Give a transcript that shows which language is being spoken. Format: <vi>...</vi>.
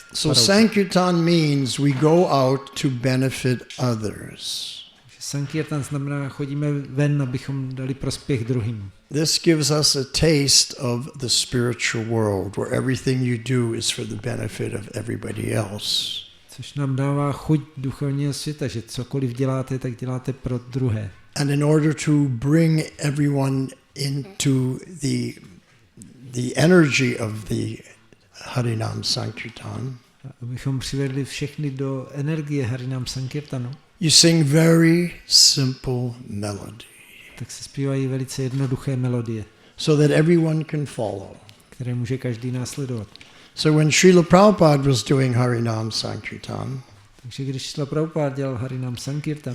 <en>So Sankirtan means we go out to benefit others.</en> <cs>Sankirtan znamená, chodíme ven, abychom dali prospěch druhým.</cs> <en>This gives us a taste of the spiritual world, where everything you do is for the benefit of everybody else.</en> <cs>Což nám dává chuť duchovního světa, že cokoliv děláte, tak děláte pro druhé.</cs> <en>And in order to bring everyone into the energy of the Harinam Sankirtan,</en> <cs>abychom přivedli všechny do energie Harinam Sankirtanu,</cs> <en>you sing very simple melody,</en> <cs>tak se zpívají velice jednoduché melodie,</cs> <en>so that everyone can follow.</en> <cs>které může každý následovat.</cs> <en>So when Srila Prabhupada was doing Harinam Sankirtan,</en> <cs>Takže když Srila Prabhupada dělal Harinam Sankirtan,</cs>